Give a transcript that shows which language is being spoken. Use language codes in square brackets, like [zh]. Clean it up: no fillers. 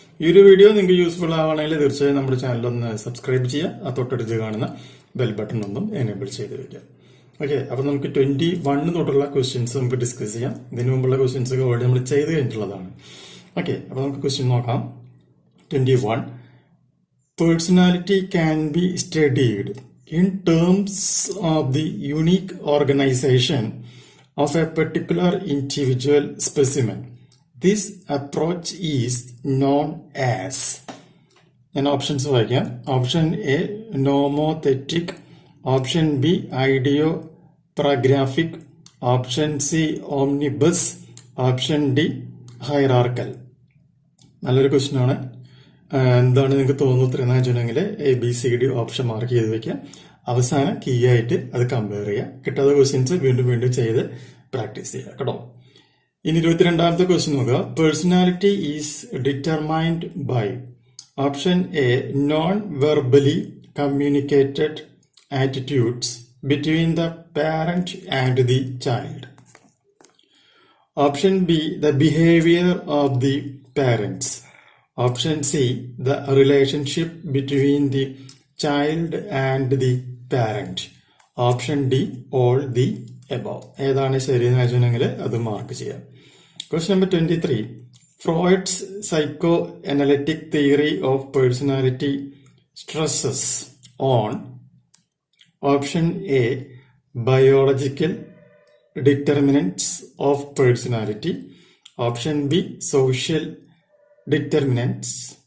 [ml] ഈ ഒരു വീഡിയോ നിങ്ങൾക്ക് യൂസ്ഫുൾ ആവുകയാണെങ്കിൽ തീർച്ചയായും നമ്മുടെ ചാനൽ ഒന്ന് സബ്സ്ക്രൈബ് ചെയ്യുക. ആ തൊട്ടടുത്ത് കാണുന്ന ബെൽ ബട്ടൺ ഒന്നും എനേബിൾ ചെയ്ത് വെക്കാം. ഓക്കെ, അപ്പൊ നമുക്ക് 21 തൊട്ടുള്ള ക്വസ്റ്റ്യൻസ് നമുക്ക് ഡിസ്കസ് ചെയ്യാം. ഇതിനു മുമ്പുള്ള ക്വസ്റ്റ്യൻസ് ഒക്കെ ഓൾറെഡി നമ്മൾ ചെയ്ത് കഴിഞ്ഞിട്ടുള്ളതാണ്. ഓക്കെ, അപ്പൊ നമുക്ക് ക്വസ്റ്റ്യൻ നോക്കാം. 21. [en] Personality can be studied in terms of the unique organization of a particular individual specimen. This approach is known as. [ml] ഞാൻ ഓപ്ഷൻസ് വായിക്കാം. Option A നോമോതെറ്റിക്, option B ഐഡിയോപ്രാഗ്രാഫിക്, option C ഓംനിബസ്, option D hierarchical. നല്ലൊരു question ആണ്. എന്താണ് നിങ്ങൾക്ക് തോന്നുന്നു ഉത്തരം എന്ന് വെച്ചിട്ടുണ്ടെങ്കിൽ ABCD ഓപ്ഷൻ മാർക്ക് ചെയ്ത് വെക്കുക. അവസാനം കീ ആയിട്ട് അത് കമ്പയർ ചെയ്യുക. കിട്ടാത്ത ക്വസ്റ്റ്യൻസ് വീണ്ടും ചെയ്ത് പ്രാക്ടീസ് ചെയ്യുക കേട്ടോ. ഇനി 22ാമത്തെ ക്വസ്റ്റ്യൻ നോക്കുക. [en] Personality is determined by. Option A non verbally communicated attitudes between the parent and the child. Option B the behaviour of the parents. Option C, the relationship between the child and the parent. Option D, all the above. [ml] ഏതാണ് ശരിയെന്ന് വെച്ചിട്ടുണ്ടെങ്കിൽ അത് mark ചെയ്യാം. [en] Question number 23. Freud's psychoanalytic theory of personality stresses on. Option A, biological determinants of personality. Option B, social determinants.